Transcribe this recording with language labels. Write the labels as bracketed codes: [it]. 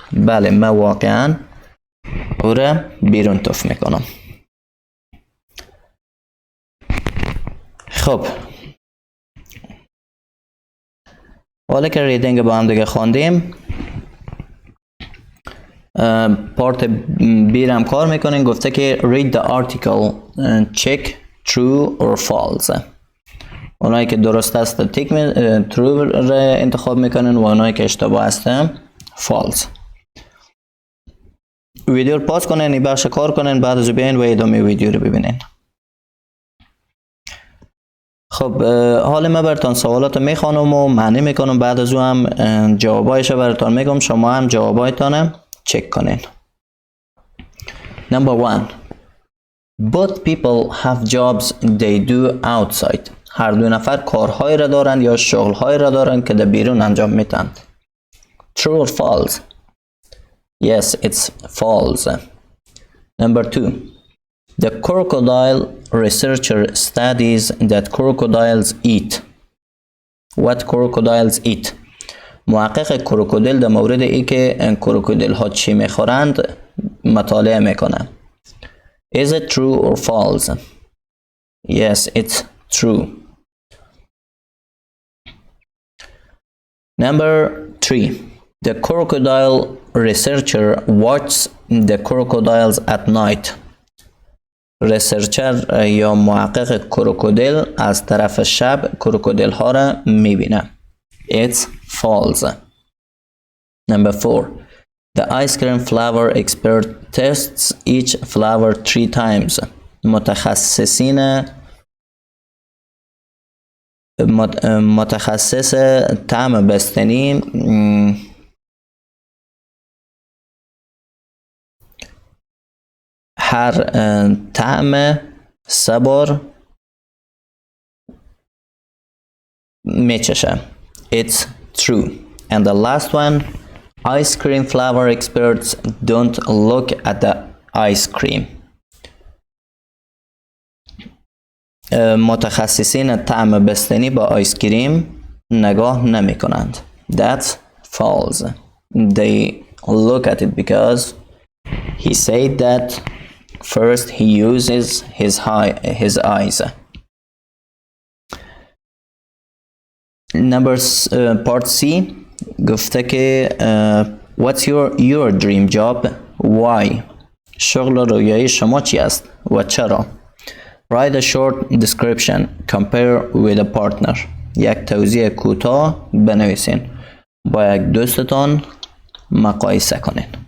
[fa] بله، من واقعا او را بیرون تف میکنم. خب حالا که ریدینگ با هم دیگه خواندیم، پارت بی رم کار میکنیم. گفته که [en] read the article and check true or false. [fa] اونایی که درست است تیک true را انتخاب میکنن و اونایی که اشتباه هستن false. ویدیو رو پاس کنین، این بخش کار کنین، بعد از بیاین و ادامه ویدیو رو ببینین. خب حالا من براتون سوالات رو میخوانم و معنی میکنم، بعد از اون هم جوابایش رو براتون میگم، شما هم جوابایتان چک کنین. [en] Number 1. Both people have jobs they do outside. [fa] هر دو نفر کارهایی را دارند یا شغلهایی را دارند که در بیرون انجام میتند. [en] True or false? Yes, it's false. Number 2. The crocodile researcher studies that crocodiles eat. What crocodiles eat? [fa] محقق کروکودیل در مورد ای که کروکودیل ها چی میخورند مطالعه میکنه. [en] Is it true or false? Yes, it's true. Number 3. The crocodile researcher watches the crocodiles at night. [fa] ریسرچر یا محقق کروکودیل از طرف شب کروکودیل ها را میبینه. [en] It's false. Number 4. The ice cream flavor expert tests each flavor 3 times. [fa] متخصص طعم بستنی هر طعم 3 بار میچشه. [en] It's true. And the last one, ice cream flavor experts don't look at the ice cream. [fa] متخصصین طعم بستنی با آیس کریم نگاه نمی کنند. [en] That's false. They look at it because he said that first he uses his eyes. Number part C [fa] گفته که [en] what's your dream job? Why? [fa] شغل رویایی شما چی است و چرا؟ [en] Write a short description. Compare with a partner. [fa] یک توضیح کوتاه بنویسین. با یک دوستتان مقایسه کنین.